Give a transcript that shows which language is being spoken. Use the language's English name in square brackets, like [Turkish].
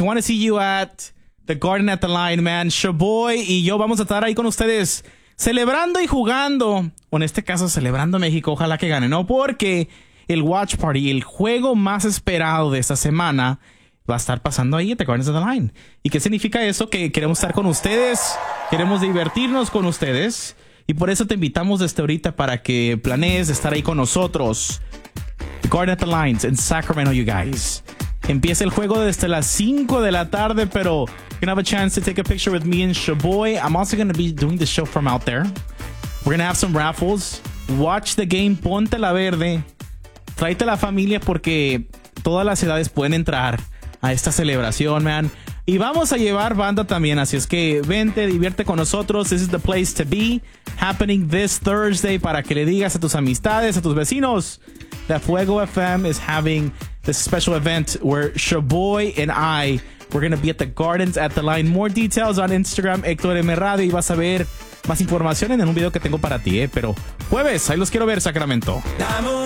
[English] Wanna see you at the Garden at the Line, man. [Spanish] Shaboy y yo vamos a estar ahí con ustedes celebrando y jugando. O en este caso, celebrando México. Ojalá que gane, ¿no? Porque el Watch Party, el juego más esperado de esta semana, va a estar pasando ahí [English] at the Garden at the Line. [Spanish] ¿Y qué significa eso? Que queremos estar con ustedes. Queremos divertirnos con ustedes. Y por eso te invitamos desde ahorita para que planees estar ahí con nosotros. [English] The Garden at the Lines in Sacramento, you guys. [Spanish] Empieza el juego desde las 5 de la tarde, pero [English] you're gonna have a chance to take a picture with me and Shaboy. I'm also gonna be doing the show from out there. We're gonna have some raffles. Watch the game, [Spanish] ponte la verde. Tráete a la familia porque todas las edades pueden entrar a esta celebración, man. Y vamos a llevar banda también, así es que vente, divierte con nosotros. [English] This is the place to be, happening this Thursday, [Spanish] para que le digas a tus amistades, a tus vecinos, [English] that Fuego FM is having this special event where Shaboy and I, we're going to be at the Gardens at the Line. More details on Instagram, [Spanish] Hector M Radio, y vas a ver más información en un video que tengo para ti, pero jueves, ahí los quiero ver, Sacramento. Dame una.